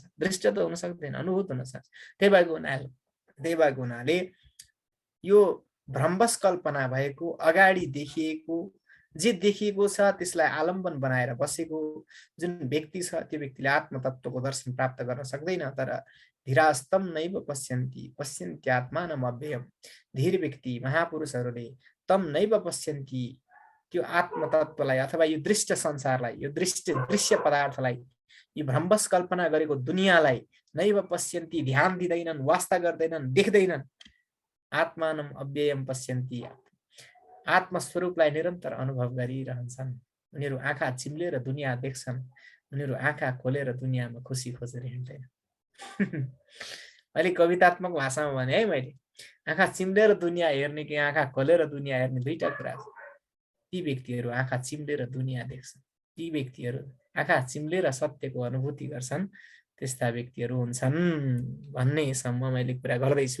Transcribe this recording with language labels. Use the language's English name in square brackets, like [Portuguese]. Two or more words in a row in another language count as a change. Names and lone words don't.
[Nepali] दृष्ट त हुन सक्दैन, अनुभूत हुन सक्छ। त्यही भएको हुनाले यो भ्रमवश कल्पना भएको, अगाडि देखिएको, जे देखिएको छ त्यसलाई आलम्बन बनाएर बसेको जुन व्यक्ति छ त्यो व्यक्तिले आत्मतत्वको दर्शन प्राप्त गर्न सक्दैन। [Sanskrit] तर धीरास्तम नैव पश्यन्ति पश्यन्त्यात्मानमव्ययम्, [Nepali] धीर व्यक्ति महापुरुषहरूले [Sanskrit] तम नैव पश्यन्ति, [Nepali] त्यो आत्मतत्वलाई अथवा यो दृष्ट संसारलाई, यो दृश्य पदार्थलाई, यो भ्रमवश कल्पना गरेको दुनियाँलाई [Sanskrit] नैव पश्यन्ति, [Nepali] ध्यान दिँदैनन्, वास्ता गर्दैनन्, देख्दैनन्। [Sanskrit] आत्मानम अव्ययम पश्यन्ति, [Nepali] आत्मस्वरूपलाई निरन्तर अनुभव गरिरहन्छन्। उनीहरू आँखा चिम्लेर दुनियाँ देख्छन्, उनीहरू आँखा खोलेर दुनियाँमा खुसी खोजेर हिँड्दैन। अलिक कवितात्मक भाषामा भने है मैले, आँखा चिम्लेर दुनियाँ हेर्ने कि आँखा खोलेर दुनियाँ हेर्ने दुईटा कुरा छ। ती व्यक्तिहरू आँखा चिम्लेर दुनियाँ देख्छन्, ती व्यक्तिहरू आँखा चिम्लेर सत्यको अनुभूति गर्छन्, त्यस्ता व्यक्तिहरू हुन्छन् भन्नेसम्म मैले कुरा गर्दैछु।